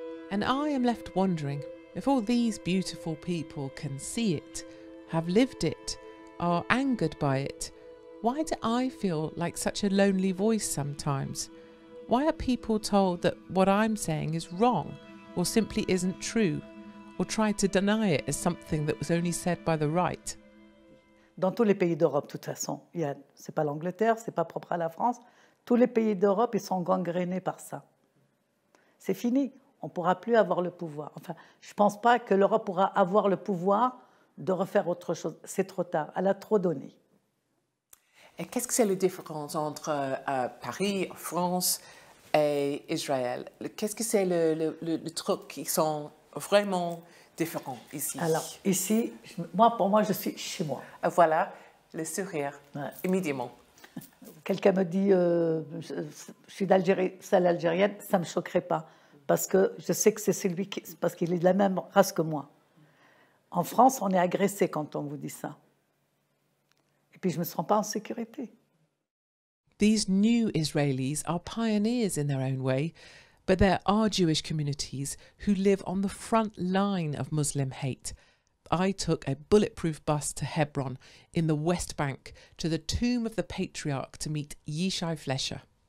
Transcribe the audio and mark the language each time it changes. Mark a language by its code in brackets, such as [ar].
[en] And I am left wondering, if all these beautiful people can see it, have lived it, are angered by it, why do I feel like such a lonely voice sometimes? Why are people told that what I'm saying is wrong, or simply isn't true, or try to deny it as something that was only said by the right? [fr] Dans tous les pays d'Europe, de toute façon, c'est pas l'Angleterre, c'est pas propre à la France, tous les pays d'Europe, ils sont gangrénés par ça. C'est fini. On ne pourra plus avoir le pouvoir. Enfin, je ne pense pas que l'Europe pourra avoir le pouvoir de refaire autre chose. C'est trop tard. Elle a trop donné. Et qu'est-ce que c'est la différence entre Paris, France et Israël? Qu'est-ce que c'est le truc qui sont vraiment différents ici? Alors, ici, pour moi, je suis chez moi. Voilà, le sourire, immédiatement. Quelqu'un me dit, je suis d'Algérie, celle algérienne, ça ne me choquerait pas. Parce que je sais que c'est celui parce qu'il est de la même race que moi. En France, on est agressé quand on vous dit ça. Et puis je ne me sens pas en sécurité. [en] These new Israelis are pioneers in their own way, but there are Jewish communities who live on the front line of Muslim hate. I took a bulletproof bus to Hebron in the West Bank to the tomb of the patriarch to meet Yishai Fleischer.